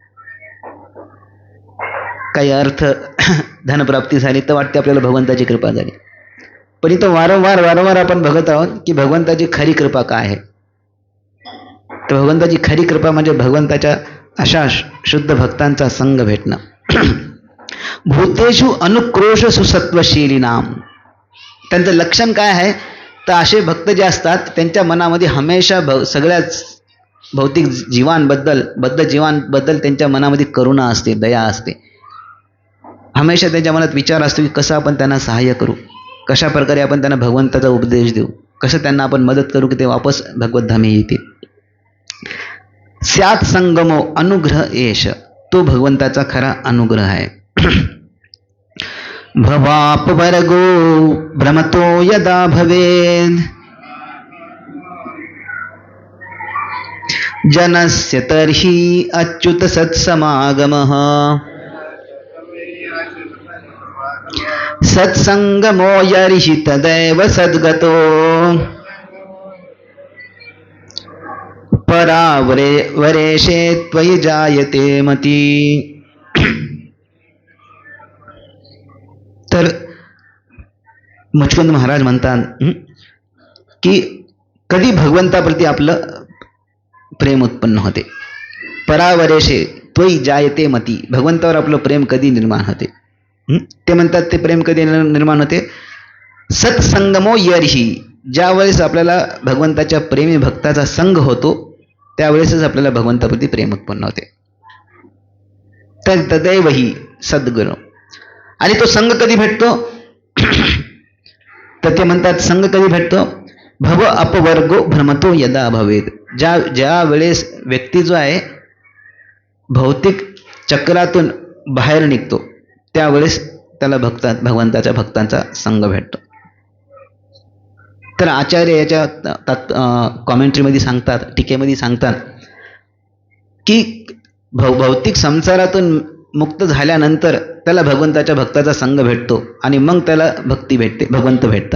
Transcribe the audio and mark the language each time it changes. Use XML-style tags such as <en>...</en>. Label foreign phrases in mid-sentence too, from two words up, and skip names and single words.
<mr>काही अर्थ धनप्राप्ती झाली तर वाटते आपल्याला भगवंताची कृपा झाली. पण इथं वारंवार आपण बघत आहोत की भगवंताची खरी कृपा काय आहे. तर भगवंताची खरी कृपा म्हणजे भगवंताच्या अशा शुद्ध भक्तांचा संग भेटणं.</mr> <sa>भूतेषु अनुक्रोश सुसत्वशीली नाम.</sa> <mr>त्यांचं लक्षण काय आहे तर असे भक्त जे असतात त्यांच्या मनामध्ये हमेशा सगळ्याच भौतिक जीवांबद्दल त्यांच्या मनामध्ये करुणा असते, दया असते. हमेशा त्यांच्या मनात विचार असतो की कसं आपण त्यांना सहाय्य करू, कशा प्रकारे आपण त्यांना भगवंताचा उपदेश देऊ, कसं त्यांना आपण मदत करू की ते वापस भगवतधामी येतील.</mr> <sa>स्यात् संगमो अनुग्रह एष.</sa> <mr>तो भगवंताचा खरा अनुग्रह आहे.</mr> <sa>भवापवर्गो भ्रमतो यदा भवेद जनस्य तर्हि अच्युत सत्समागमः. सत्संगमो यर्हि तदैव सद्गतो परावरेशे त्वयि जायते मती.</sa> <mr>तर मुचकुंद महाराज म्हणतात की कधी भगवंताप्रती आपलं प्रेम उत्पन्न होते.</mr> <sa>परावरेशे त्वयि जायते मती.</sa> <mr>भगवंतावर आपलं प्रेम कधी निर्माण होते. ते म्हणतात ते प्रेम कधी निर्माण होते.</mr> <sa>सत्संगमो यर्हि.</sa> <mr>ज्यावेळेस आपल्याला भगवंताच्या प्रेमी भक्ताचा संग होतो त्यावेळेसच आपल्याला भगवंताप्रती प्रेम उत्पन्न होते.</mr> <sa>तर तदैव हि सद्गुरू.</sa> <mr>आणि तो संग कधी भेटतो तर ते म्हणतात संग कधी भेटतो.</mr> <sa>भव अपवर्गो भ्रमतो यदा भवेत.</sa> <mr>ज्या वेळेस व्यक्ती जो आहे भौतिक चक्रातून बाहेर निघतो त्यावेळेस त्याला भगवंताच्या भक्तांचा संग भेटतो. तर आचार्य याच्या कॉमेंट्रीमध्ये सांगतात, टीकेमध्ये सांगतात की भौतिक संसारातून मुक्त झाल्यानंतर त्याला भगवंताच्या भक्ताचा संग भेटतो आणि मग त्याला भक्ती भेटते, भगवंत भेटतात.</mr>